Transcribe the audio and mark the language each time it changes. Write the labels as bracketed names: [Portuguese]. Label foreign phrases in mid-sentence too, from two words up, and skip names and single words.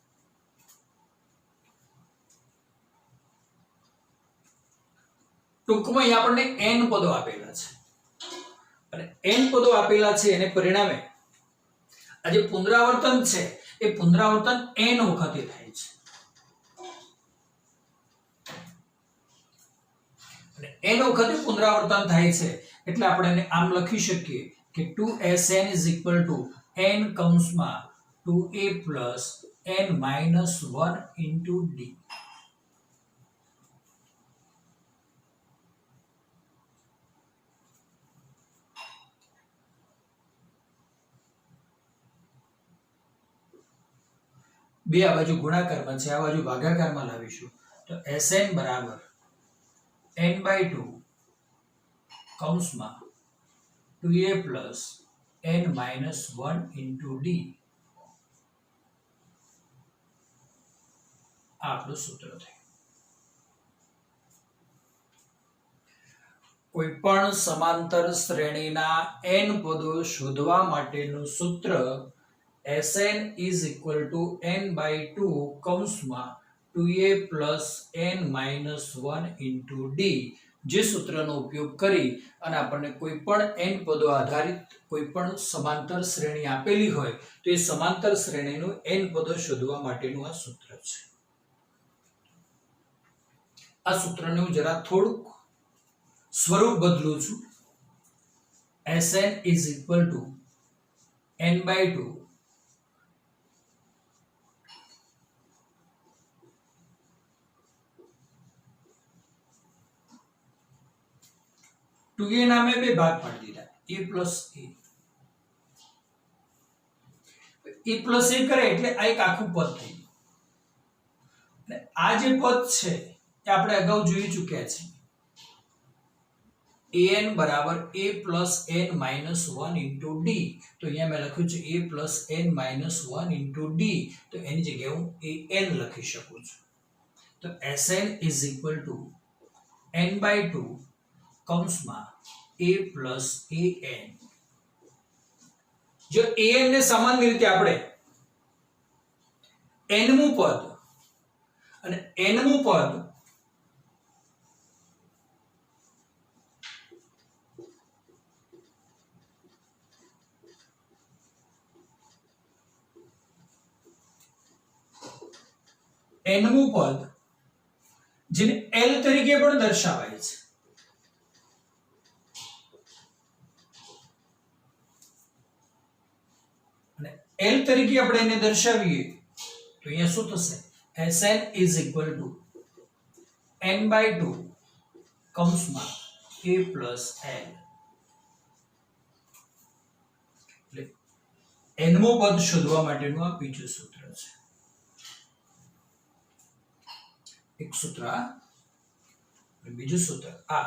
[Gujarati] ટૂંકમાં અહીંયા આપણને n પદો આપેલા છે અને n પદો આપેલા છે એને પરિણામે આ જે પુનરાવર્તન છે એ પુનરાવર્તન n વખતે થાય છે અને n વખતે પુનરાવર્તન થાય છે એટલે આપણે એને આમ લખી શકીએ કે [English] 2sn is equal to n [Gujarati] કૌંસમાં [English] 2a plus n minus 1 into d. [Gujarati] બે આ બાજુ ગુણાકારમાં છે, આ બાજુ ભાગાકારમાં લાવીશું તો sn બરાબર n/2 કૌંસમાં [English] 2a plus n minus 1 into d. [Gujarati] આ આપણું સૂત્ર થયું. કોઈ પણ સમાંતર શ્રેણીના n પદો શોધવા માટેનું સૂત્ર [English] Sn is equal to n/2 [Gujarati] કૌંસમાં [English] 2a plus n minus 1 into d. [Gujarati] જે સૂત્રનો ઉપયોગ કરી અને આપણને કોઈ પણ n પદો આધારિત કોઈ પણ સમાંતર શ્રેણી આપેલી હોય તો એ સમાંતર શ્રેણીનું n પદો શોધવા માટેનું આ સૂત્ર છે. આ સૂત્રને હું જરા થોડુંક સ્વરૂપ બદલું છું. [English] Sn is equal to n/2 2a [Gujarati] નામે બે ભાગ પાડી દીધા, [English] a plus a. a plus a [Gujarati] કરે એટલે આ એક આખું પદ થઈ ગયું. અને આ જે પદ છે એ આપણે અગાઉ જોઈ ચૂક્યા છીએ. [English] an બરાબર a plus n minus 1 into d. [Gujarati] તો અહીંયા મેં લખ્યું છે [English] a plus n minus 1 into d. [Gujarati] તો એની જગ્યાએ હું an લખી શકું છું. તો [English] Sn is equal to n/2 [Gujarati] કૌંસમાં [English] a plus an. [Gujarati] જો an ને સામાન્ય રીતે આપણે nમું પદ અને nમું પદ nમું પદ જેને l તરીકે પણ દર્શાવાય છે. L તરીકે આપણે એને દર્શાવીએ તો અહીંયા શું થશે? [English] Sn is equal to n/2 કૌંસમાં a plus n. [Gujarati] એટલે nમું પદ શોધવા માટેનું આ બીજું સૂત્ર છે. એક સૂત્ર આ બીજું સૂત્ર આ.